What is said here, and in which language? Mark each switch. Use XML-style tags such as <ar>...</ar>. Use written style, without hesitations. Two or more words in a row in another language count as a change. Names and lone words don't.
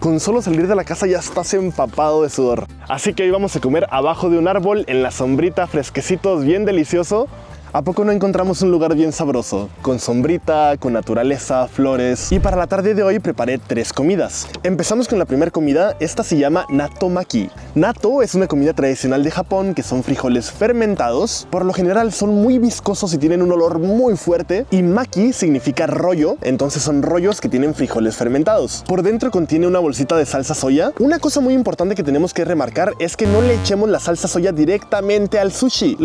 <es>Con solo salir de la casa ya estás empapado de sudor. Así que hoy vamos a comer abajo de un árbol, en la sombrita, fresquecitos, bien delicioso. ¿A poco no encontramos un lugar bien sabroso? Con sombrita, con naturaleza, flores. Y para la tarde de hoy preparé 3 comidas. Empezamos con la primera comida. Esta se llama natto maki. Natto es una comida tradicional de Japón, que son frijoles fermentados. Por lo general son muy viscosos y tienen un olor muy fuerte. Y maki significa rollo, entonces son rollos que tienen frijoles fermentados. Por dentro contiene una bolsita de salsa soya. Una cosa muy importante que tenemos que remarcar es que no le echemos la salsa soya directamente al sushi.</es>